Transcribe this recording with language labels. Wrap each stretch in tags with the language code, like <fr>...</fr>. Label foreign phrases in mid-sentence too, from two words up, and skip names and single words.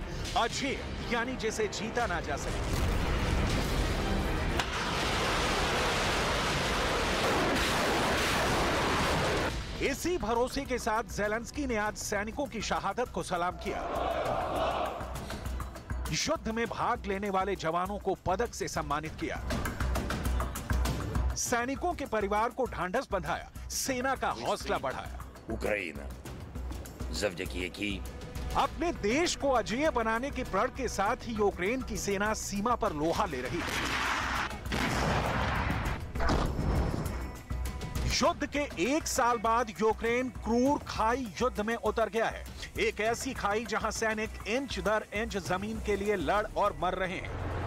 <hi>अजेय यानी जिसे जीता ना जा सके। इसी भरोसे के साथ जेलेंस्की ने आज सैनिकों की शहादत को सलाम किया। युद्ध में भाग लेने वाले जवानों को पदक से सम्मानित किया। सैनिकों के परिवार को ढांढस बंधाया, सेना का हौसला बढ़ाया।</hi> <uk>Україна, завдяки якій</uk> <hi>अपने देश को अजेय बनाने के प्रण के साथ ही यूक्रेन की सेना सीमा पर लोहा ले रही है। युद्ध के 1 साल बाद यूक्रेन क्रूर खाई युद्ध में उतर गया है। एक ऐसी खाई जहां सैनिक इंच दर इंच जमीन के लिए लड़ और मर रहे हैं।</hi>